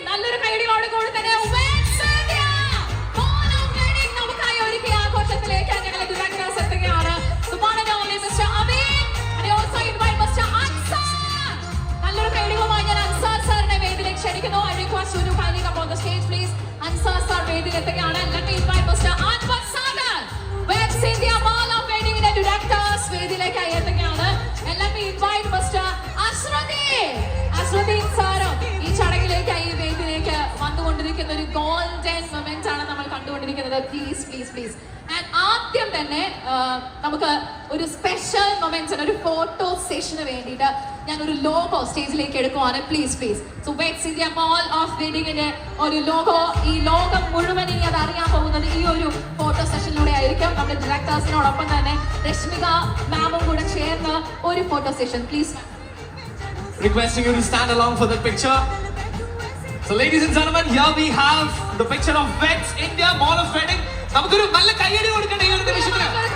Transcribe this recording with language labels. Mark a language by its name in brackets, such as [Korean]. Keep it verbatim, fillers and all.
[Malayalam] നല്ലൊരു കൈയടിയോട് കൂടി തന്നെ West India Mono Wedding നമുക്കായി ഒരുക്കിയ ആഘോഷത്തിലേക്ക് ഞങ്ങളെ directors എത്തുകയാണ്. [English] So one and only Mister Amin. And I also invite Mister Ansar. [Malayalam] നല്ലൊരു കൈയടിയുമായി ഞാൻ അൻസാർ സാറിനെ വേദിയിലേക്ക് ക്ഷണിക്കുന്നു. [English] I request you to kindly come on the stage, please. [Malayalam] Ansar sir വേദിയിലെത്തുകയാണ്. [English] Let me invite Mister Anwar Sagar. [Malayalam] West India Mono Weddingന്റെ directors വേദിയിലേക്കായി എത്തുകയാണ്. [English] And let me invite Mister [Malayalam] അസ്രദീൻ. അസ്രദീൻ സാറും ഈ ചടങ്ങിലേക്കായി ഈ വേദിയിലേക്ക് വന്നുകൊണ്ടിരിക്കുന്ന ഒരു ഗോൾഡൻ മൊമെന്റ് ആണ് നമ്മൾ കണ്ടുകൊണ്ടിരിക്കുന്നത്. Please please please. ആൻഡ് ആദ്യം തന്നെ ആ, നമുക്ക് ഒരു സ്പെഷ്യൽ മൊമെന്റ്സിന് ഒരു ഫോട്ടോ സെഷന് വേണ്ടിയിട്ട് ഞാൻ ഒരു ലോഗോ സ്റ്റേജിലേക്ക് എടുക്കുവാണ്. Please please. So weds India mall of വെഡിങ്ങിന്റെ ഒരു ലോഗോ ഈ ലോകം മുഴുവൻ ഇനി അത് അറിയാൻ പോകുന്നത് ഈ ഒരു ഫോട്ടോ സെഷനിലൂടെ ആയിരിക്കും. നമ്മുടെ ഡയറക്ടേഴ്സിനോടൊപ്പം തന്നെ രശ്മിക മാമും കൂടെ ചേർന്ന് ഒരു photo session. Please ma'am. [English] Requesting you to stand along for that picture. So ladies and gentlemen, here we have the picture of Vets India Mall of Wedding. [Malayalam] നമുക്കൊരു നല്ല കയ്യടി കൊടുക്കണ്ട ഈ ഒരു നിമിഷത്തിന്.